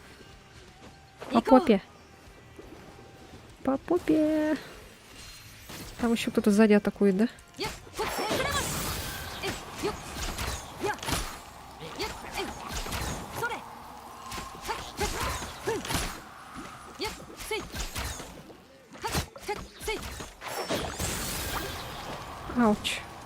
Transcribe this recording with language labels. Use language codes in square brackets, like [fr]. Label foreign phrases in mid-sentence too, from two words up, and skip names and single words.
[ru] По попе. По попе. Там еще кто-то сзади атакует, да? やっほっせくれますえよっやっやっえそれはっへっふんやっせいはっへっせい Ауч.